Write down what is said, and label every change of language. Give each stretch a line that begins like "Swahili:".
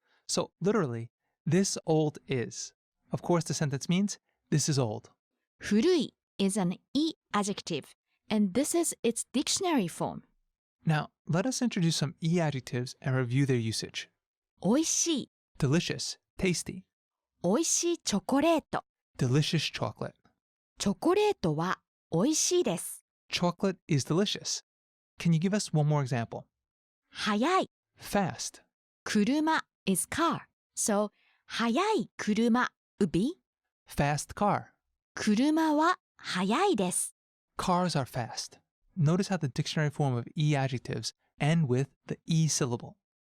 English: So literally, this old is. Of course, the sentence means this is old. 古い is an e adjective, and this is its dictionary form. Now, let us introduce some e adjectives and review their usage.
Japanese: おいしい
English: Delicious, tasty.
Japanese: おいしいチョコレート
English: Delicious chocolate.
Japanese: チョコレートはおいしいです。
English: Chocolate is delicious. Can you give us one more example?
Japanese: 速い
English: Fast. 車 is car, so 速い車 would be Fast car.
Japanese: 車は速いです。
English: Cars are fast. Notice how the dictionary form of e adjectives end with the e syllable.